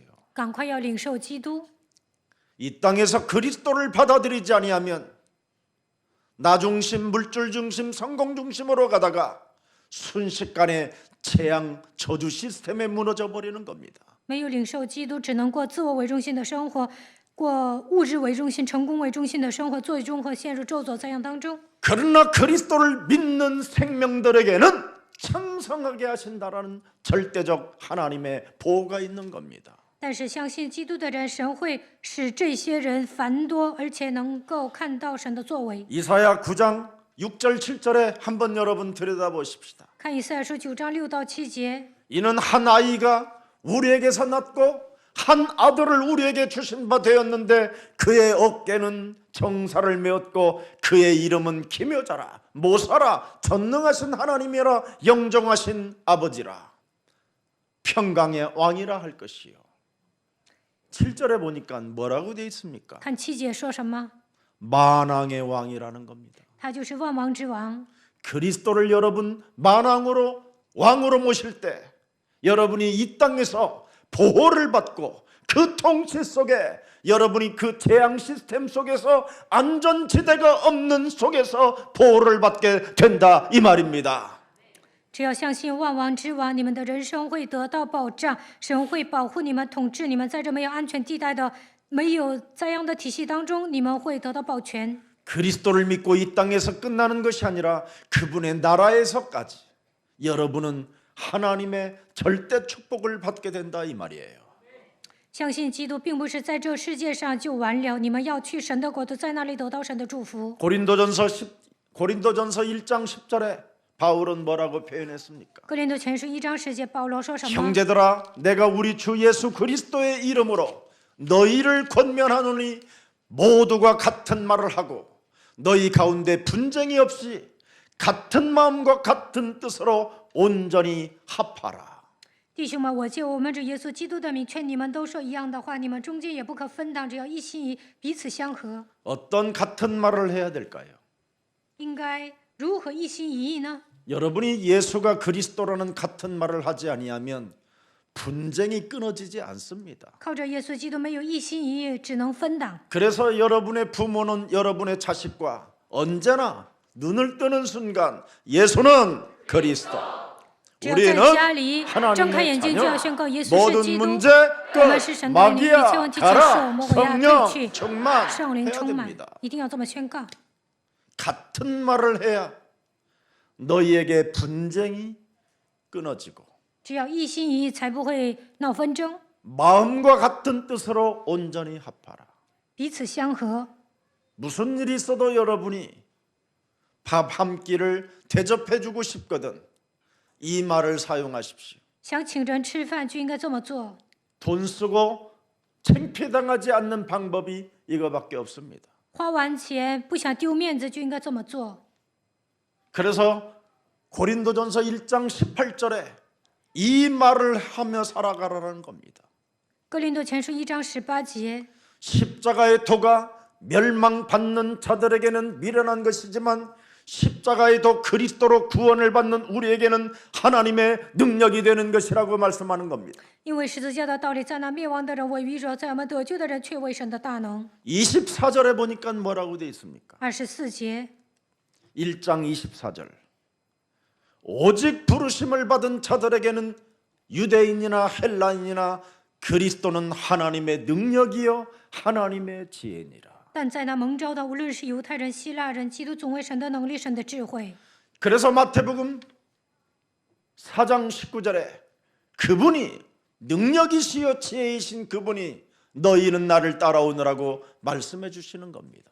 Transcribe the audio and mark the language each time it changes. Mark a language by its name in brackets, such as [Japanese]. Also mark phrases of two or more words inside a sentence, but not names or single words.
[Chinese] 赶快要领受基督。 [Korean] 이 땅에서 그리스도를 받아들이지 아니하면 나 중심, 물질 중심, 성공 중심으로 가다가 순식간에 재앙, 저주 시스템에 무너져 버리는 겁니다. [Chinese] 没有领受基督，只能过自我为中心的生活，过物质为中心、成功为中心的生活，最终会陷入咒诅灾殃当中。 [Korean] 그러나 그리스도를 믿는 생명들에게는 창성하게 하신다라는 절대적 하나님의 보호가 있는 겁니다. [Chinese] 但是相信基督的人，神会使这些人繁多，而且能够看到神的作为。 [Korean] 이사야 9장 6절 7절에 한번 여러분 들여다보십시다. [Chinese] 看以赛亚书9章6到7节， [Korean] 이는 한 아이가 우리에게서 났고 한 아들을 우리에게 주신 바 되었는데 그의 어깨는 정사를 메었고 그의 이름은 기묘자라 모사라 전능하신 하나님이라 영정하신 아버지라 평강의 왕이라 할 것이요. 7절에 보니까 뭐라고 되어 있습니까? [Chinese] 看7节说什么？ [Korean] 만왕의 왕이라는 겁니다. [Chinese] 他就是万王之王。 [Korean] 그리스도를 여러분 만왕으로 왕으로 모실 때 여러분이 이 땅에서 보호를 받고 그 통치 속에 여러분이 그 재앙 시스템 속에서 안전지대가 없는 속에서 보호를 받게 된다 이 말입니다. [Chinese] 只要相信万王之王，你们的人生会得到保障，神会保护你们、统治你们，在这没有安全地带的、没有灾殃的体系当中，你们会得到保全。 [Korean] 그리스도를 믿고 이 땅에서 끝나는 것이 아니라 그분의 나라에서까지 여러분은 하나님의 절대 축복을 받게 된다 이 말이에요. [Chinese] 相信基督并不是在这世界上就完了，你们要去神的国度，在那里得到神的祝福。 [Korean] 고린도전서 1장 10절에 바울은 뭐라고 표현했습니까? [Chinese] 哥林多前书1章10节，保罗说什么？ [Korean] 형제들아 내가 우리 주 예수 그리스도의 이름으로 너희를 권면하노니 모두가 같은 말을 하고 너희 가운데 분쟁이 없이 같은 마음과 같은 뜻으로 온전히 합하라. [Chinese] 弟兄们，我借我们主耶稣基督的名劝你们都说一样的话，你们中间也不可分党，只要一心一意，彼此相合。 [Korean] 어떤 같은 말을 해야 될까요? [Chinese] 应该如何一心一意呢？ [Korean] 여러분이 예수가 그리스도라는 같은 말을 하지 아니하면 분쟁이 끊어지지 않습니다. [Chinese] 靠着耶稣基督没有一心一意，只能分党。 [Korean] 그래서 여러분의 부모는 여러분의 자식과 언제나 눈을 뜨는 순간 예수는 그리스도, [Chinese] 只要在 [Korean] 우리는 [Chinese] 家里睁开 [Korean] 하나님의 [Chinese] 眼睛，就要 [Korean] 자녀. [Chinese] 宣告耶稣是 [Korean] 모든 [Chinese] 基督。 [Korean] 문제 [Chinese] 我们是 [Korean] 끝. [Chinese] 神的女，一切 [Korean] 마귀야 [Chinese] 问题结束， [Korean] 가라. [Chinese] 魔鬼呀 [Korean] 성령 [Chinese] 退去， [Korean] 충만 [Chinese] 圣灵 [Korean] 해야 [Chinese] 充满， [Korean] 됩니다. [Chinese] 一定要这么宣告。 [Korean] 같은 말을 해야 너희에게 분쟁이 끊어지고 [Chinese] 只要一心一意，才不会闹纷争， [Korean] 마음과 같은 뜻으로 온전히 합하라. [Chinese] 彼此相合。 [Korean] 무슨 일이 있어도 여러분이 밥 한 끼를 대접해주고 싶거든 이 말을 사용하십시오. [Chinese] 想请人吃饭就应该这么做。 [Korean] 돈 쓰고 창피당하지 않는 방법이 이거밖에 없습니다. [Chinese] 花完钱不想丢面子就应该这么做。 [Korean] 그래서 고린도전서 1장 18절에 이 말을 하며 살아가라는 겁니다. [Chinese] 哥林多前书1章18节， [Korean] 십자가의 도가 멸망받는 자들에게는 미련한 것이지만 십자가의 도 그리스도로 구원을 받는 우리에게는 하나님의 능력이 되는 것이라고 말씀하는 겁니다. [Chinese] 因为十字架的道理在那灭亡的人为愚拙，在我们得救的人却为神的大能。 [Korean] 24절에 보니까 뭐라고 되어 있습니까? [Chinese] 24节， [Korean] 1장 24절. 오직 부르심을 받은 자들에게는 유대인이나 헬라인이나 그리스도는 하나님의 능력이요 하나님의 지혜니라. [Chinese] 但在那蒙召的，无论是犹太人、希腊人，基督总为神的能力、神的智慧。 [Korean] 그래서 마태복음 4장 19절에 그분이 능력이시여 지혜이신 그분이 너희는 나를 따라오느라고 말씀해 주시는 겁니다.